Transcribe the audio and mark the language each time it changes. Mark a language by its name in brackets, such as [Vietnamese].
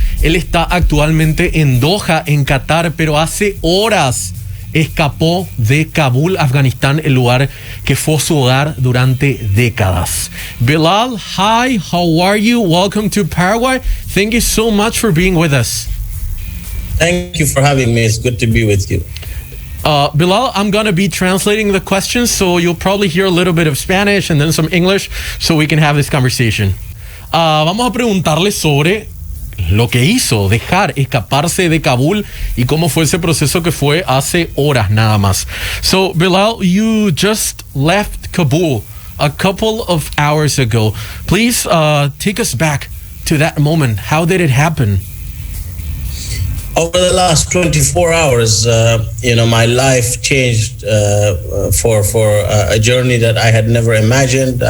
[Spanish] Él está actualmente en Doha, en Qatar, pero hace horas escapó de Kabul, Afganistán, el lugar que fue su hogar durante décadas. [English] Bilal, hi, how are you? Welcome to Paraguay. Thank you so much for being with us. Thank you for having me. It's good to be with you. Bilal, I'm going to be translating the questions, so you'll probably hear a little bit of Spanish and then some English, so we can have this conversation. [Spanish] Vamos a preguntarle sobre lo que hizo, escaparse de Kabul y cómo fue ese proceso que fue hace horas nada más. [English] So, Bilal, you just left Kabul a couple of hours ago. Please take us back to that moment. How did it happen? Over the last 24 hours, my life changed for a journey that I had never imagined.